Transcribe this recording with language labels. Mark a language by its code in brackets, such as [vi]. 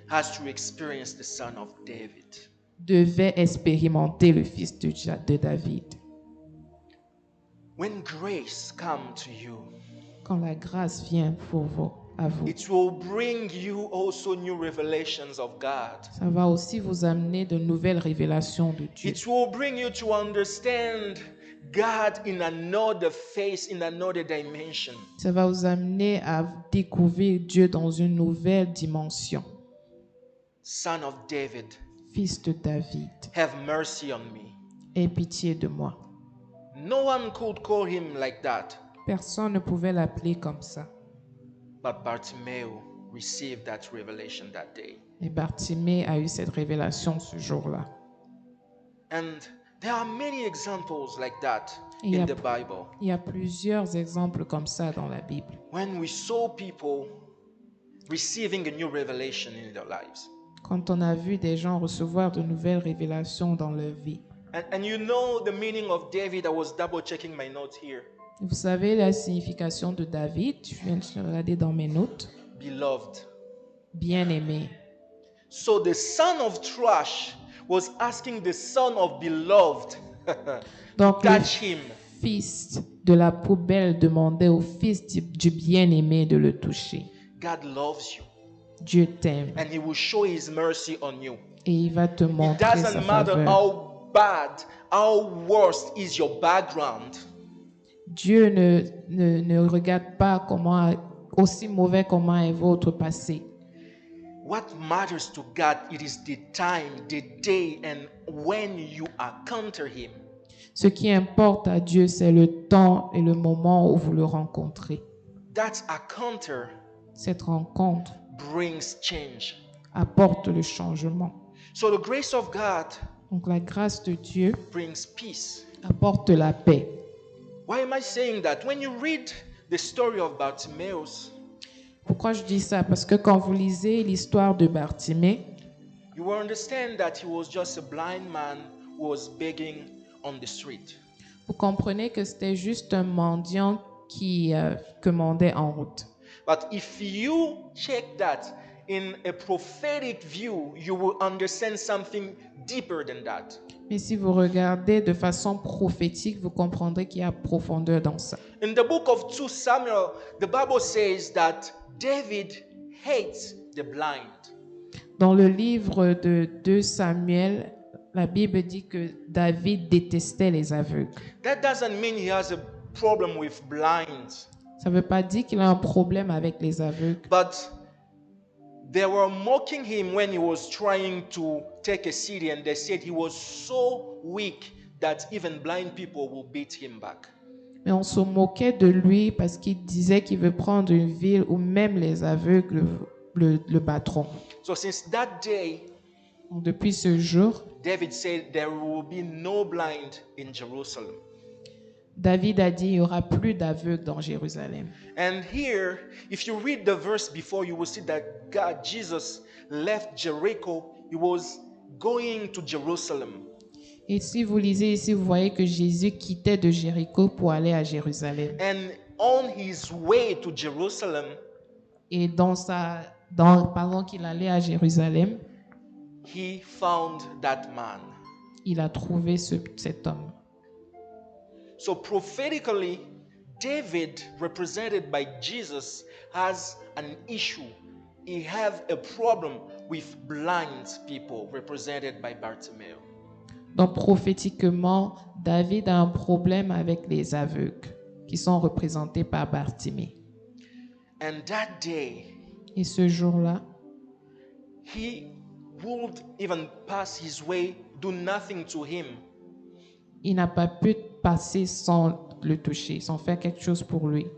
[en] has to experience the son of David. [fr] devait expérimenter le fils de David. [en] When grace comes to you, [fr] Quand la grâce vient pour vous, à vous, [en] it will bring you also new revelations of God. [fr] ça va aussi vous amener de nouvelles révélations de Dieu. [en] It will bring you to understand God in another face, in another dimension. [fr] Ça va vous amener à découvrir Dieu dans une nouvelle dimension. [en] Son of David, [fr] Fils de David, [en] have mercy on me. [fr] aie pitié de moi. [en] No one could call him like that, [fr] Personne ne pouvait l'appeler comme ça. [en] but Bartimaeus received that revelation that day. [fr] Et Bartimée a eu cette révélation ce jour-là. [en] And there are many examples like that [fr] Il y [en] in [fr] a- [en] the Bible. [fr] Il y a plusieurs exemples comme ça dans la Bible. [en] When we saw people receiving a new revelation in their lives. [fr] Quand on a vu des gens recevoir de nouvelles révélations dans leur vie. [en] And you know the meaning of David. I was double checking my notes here. [fr] Vous savez la signification de David, je viens de regarder dans mes notes. [en] Beloved. [fr] Bien-aimé. [en] So the son of trash was asking the son of beloved [fr] Donc le [en] touch him. [fr] fils de la poubelle demandait au fils du bien-aimé de le toucher. [en] God loves you [fr] Dieu t'aime [en] and he will show his mercy on you. [fr] et il va te [en] It [fr] montrer sa [en] doesn't matter [fr] faveur. [en] how bad, how worst is your background. [fr] Dieu ne regarde pas comment, aussi mauvais comment est votre passé. [en] What matters to God, it is the time, the day, and when you encounter him. [fr] Ce qui importe à Dieu, c'est le temps et le moment où vous le rencontrez. [en] That encounter [fr] Cette rencontre [en] brings change. [fr] apporte le changement. [en] So the grace of God [fr] Donc la grâce de Dieu [en] brings peace. [fr] apporte la paix. [en] Why am I saying that? When you read the story of Bartimaeus, [fr] Pourquoi je dis ça? Parce que quand vous lisez l'histoire de Bartimée, [en] you will understand that he was just a blind man who was begging on the street. [fr] vous comprenez que c'était juste un mendiant qui commandait en route. [en] But if you check that in a prophetic view, you will understand something deeper than that. [fr] Mais si vous regardez de façon prophétique, vous comprendrez qu'il y a profondeur dans ça. [en] In the book of 2 Samuel, the Bible says that David hates the blind. [fr] Dans le livre de 2 Samuel, la Bible dit que David détestait les aveugles. [en] That doesn't mean he has a problem with blinds, [fr] Ça ne veut pas dire qu'il a un problème avec les aveugles, [en] but they were mocking him when he was trying to take a city, and they said he was so weak that even blind people will beat him back. [fr] mais on se moquait de lui parce qu'il disait qu'il veut prendre une ville où même les aveugles le battront. [en] So since that day, [fr] Donc, depuis ce jour, [en] David said there will be no blind in Jerusalem. [fr] David a dit il n'y aura plus d'aveugles dans Jérusalem. [en] And here, if you read the verse before, you will see that Jesus left Jericho. He was going to Jerusalem. [fr] Et si vous lisez ici, vous voyez que Jésus quittait de Jéricho pour aller à Jérusalem. [en] And on his way to Jerusalem, [fr] Et pendant qu'il allait à Jérusalem, [en] he found that man. [fr] il a trouvé cet homme. [en] So prophetically, David, represented by Jesus, has an issue. He have a problem with blind people, represented by Bartimaeus. [fr] Donc prophétiquement, David a un problème avec les aveugles, qui sont représentés par Bartimée. [en] And that day, [fr] Et ce jour-là, [en] he would even pass his way, do nothing to him. [fr] il n'a pas pu passer sans le toucher, sans faire quelque chose pour lui.